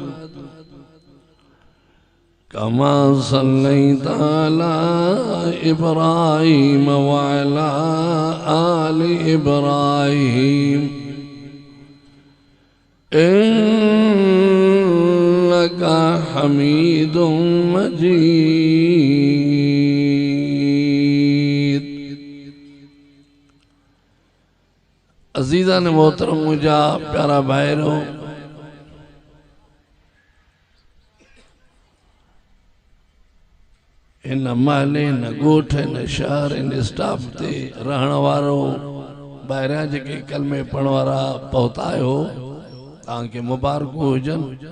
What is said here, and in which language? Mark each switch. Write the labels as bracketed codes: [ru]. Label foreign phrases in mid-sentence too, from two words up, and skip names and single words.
[ar] كما صليت على إبراهيم وعلى آل إبراهيم إنك حميد مجيد. [sd] अज़ीज़ान मोहतरम मुझा प्यारा भाइरों, इन महले न गोठ न शहर इन स्टाफ ते रहण वारो ॿाहिरियां जेके कलमे पढ़ण वारा पहुता आहियो, तव्हांखे मुबारकूं हुजनि।